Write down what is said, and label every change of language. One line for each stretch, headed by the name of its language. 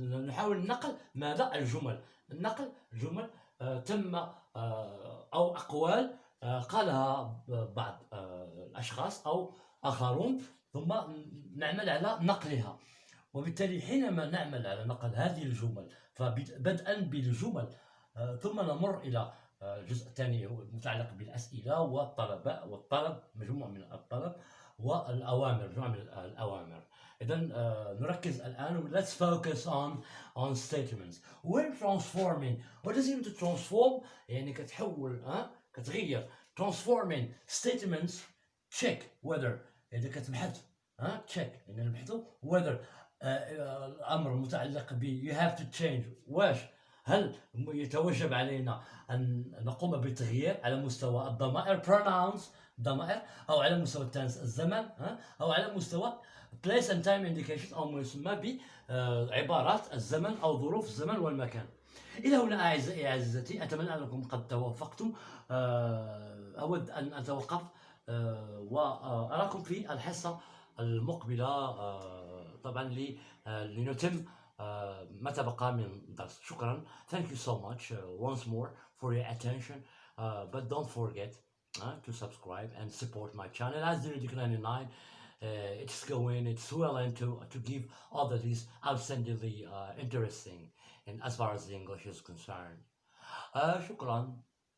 Arabic: نحاول نقل ماذا؟ الجمل. نقل جمل تم او اقوال قالها بعض الاشخاص او اخرون، ثم نعمل على نقلها. وبالتالي حينما نعمل على نقل هذه الجمل، فبدءا بالجمل ثم نمر الى الجزء الثاني هو المتعلق بالاسئله والطلب، مجموعه من الطلب والاوامر، مجموعه من الاوامر. اذا نركز الان.
English: let's focus on statements. when transforming. what does it mean to transform؟
Arabic: يعني كتحول، كتغير.
English: transforming statements check whether.
Arabic: اذا كتبحث check يعني نبحثوا whether الامر المتعلق ب
English: you have to change.
Arabic: واش هل يتوجب علينا أن نقوم بتغيير على مستوى الضمائر pronouns ضمائر، أو على مستوى التنس الزمن، أو على مستوى place and time indication أو ما يسمى بعبارات الزمن أو ظروف الزمن والمكان. إلى هنا أعزائي أعزتي، أتمنى أنكم قد توافقتم. أود أن أتوقف وأراكم في الحصة المقبلة طبعا لنتم ما تبقى من الدرس. شكرا.
English: Thank you so much once more for your attention, but don't forget to subscribe and support my channel as the 99. It's going, it's willing to give all that is outstandingly interesting and as far as the English is concerned. شكرا.